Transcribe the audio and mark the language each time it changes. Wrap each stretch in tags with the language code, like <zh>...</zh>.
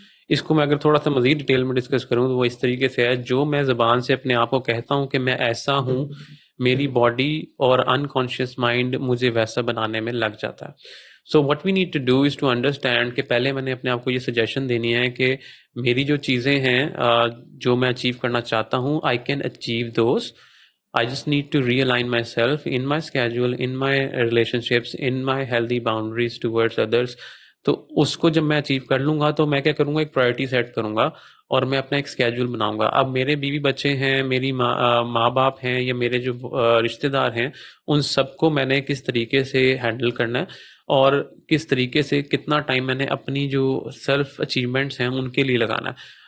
<ur>اس کو میں اگر تھوڑا سا مزید ڈیٹیل میں ڈسکس کروں تو وہ اس طریقے سے ہے, جو میں زبان سے اپنے آپ کو کہتا ہوں کہ میں ایسا ہوں, میری باڈی اور انکانشیس مائنڈ مجھے ویسا بنانے میں لگ جاتا ہے.</ur> <en>so what we need to do is to understand</en> <ur>کہ پہلے میں نے اپنے آپ کو یہ سجیشن دینی ہے کہ میری جو چیزیں ہیں جو میں اچیو کرنا چاہتا ہوں,</ur> <en>I can achieve those. I just need to realign myself in my schedule, in my relationships, in my healthy boundaries towards others.</en> <ur>تو اس کو جب میں اچیو کر لوں گا تو میں کیا کروں گا, ایک پرائرٹی سیٹ کروں گا اور میں اپنا ایک اسکیجول بناؤں گا. اب میرے بیوی بچے ہیں, میری ماں باپ ہیں, یا میرے جو رشتہ دار ہیں, ان سب کو میں نے کس طریقے سے ہینڈل کرنا ہے اور کس طریقے سے کتنا ٹائم میں نے اپنی جو سیلف اچیومنٹس ہیں ان کے لیے لگانا ہے.</ur>